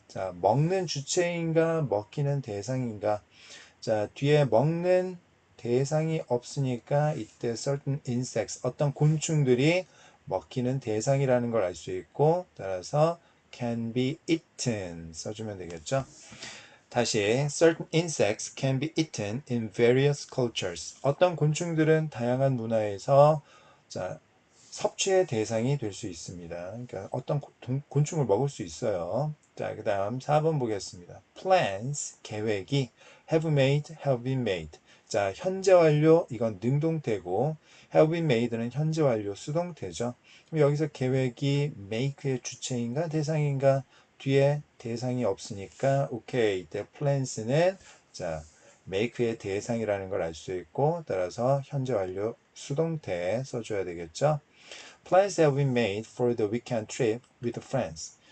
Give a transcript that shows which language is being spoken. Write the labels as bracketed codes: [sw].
[ko] 자, 먹는 주체인가 먹히는 대상인가. 자, 뒤에 먹는 대상이 없으니까 이때 certain insects, 어떤 곤충들이 먹히는 대상이라는 걸 알 수 있고, 따라서 can be eaten 써주면 되겠죠. [en] 다시, certain insects can be eaten in various cultures. [ko] 어떤 곤충들은 다양한 문화에서 자, 섭취의 대상이 될 수 있습니다. 그러니까 어떤 곤충을 먹을 수 있어요. 자, 그 다음 4번 보겠습니다. [en] Plans, [ko] 계획이 [en] have been made. [ko] 자, 현재 완료, 이건 능동태고, have been made는 현재 완료 수동태죠. 그럼 여기서 계획이 make의 주체인가 대상인가? 뒤에 대상이 없으니까, 오케이. 이때 plans는 자, make의 대상이라는 걸 알 수 있고, 따라서 현재 완료 수동태 써줘야 되겠죠. [en] Plans have been made for the weekend trip with friends.